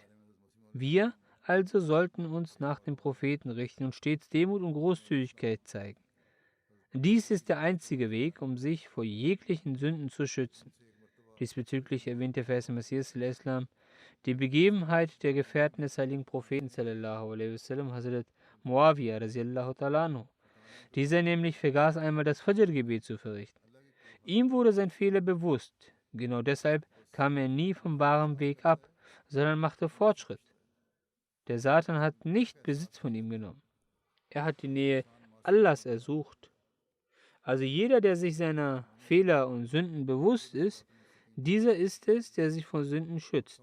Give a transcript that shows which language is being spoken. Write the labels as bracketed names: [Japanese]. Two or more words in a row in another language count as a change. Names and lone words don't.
[German] Wir also sollten uns nach dem Propheten richten und stets Demut und Großzügigkeit zeigen. Dies ist der einzige Weg, um sich vor jeglichen Sünden zu schützen. Diesbezüglich erwähnt der Vers Messias al-Islam die Begebenheit der Gefährten des heiligen Propheten [Arabic] صلى الله عليه وسلم, [German] Hazrat Muawiyah [Arabic] رضي الله تعالى عنه. [German] Dieser nämlich vergaß einmal das Fajr-Gebet zu verrichten. Ihm wurde sein Fehler bewusst. Genau deshalb kam er nie vom wahren Weg ab, sondern machte Fortschritt. Der Satan hat nicht Besitz von ihm genommen. Er hat die Nähe Allahs ersucht. Also jeder, der sich seiner Fehler und Sünden bewusst ist, dieser ist es, der sich vor Sünden schützt.